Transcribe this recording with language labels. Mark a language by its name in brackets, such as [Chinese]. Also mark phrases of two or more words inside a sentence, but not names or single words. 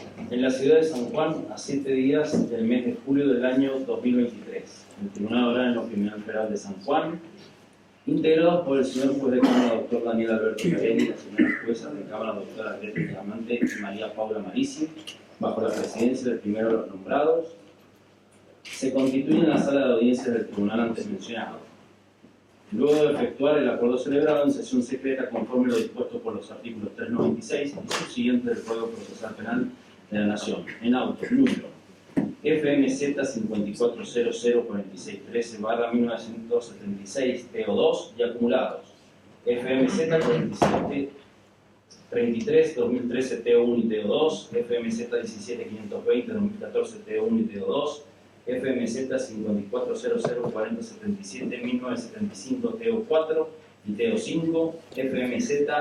[Spanish] En la ciudad de San Juan, a 7 días del mes de julio del año 2023, el Tribunal Oral en lo Criminal Federal de San Juan, integrados por el señor juez de Cámara, doctor Daniel Alberto Carelli, la señora jueza de Cámara, doctora Greta Diamante y María Paula Marici, bajo la presidencia del primero de los nombrados, se constituye en la sala de audiencias del tribunal antes mencionado. Luego de efectuar el acuerdo celebrado en sesión secreta conforme lo dispuesto por los artículos 396 y subsiguientes del Código Procesal Penal de la Nación, en auto número FMZ 54004613/1976 TO2 y acumulados FMZ 4733-2013 TO1 y TO2, FMZ 17520-2014 TO1 y TO2, FMZ 54004077-1975 TO4 y TO5, FMZ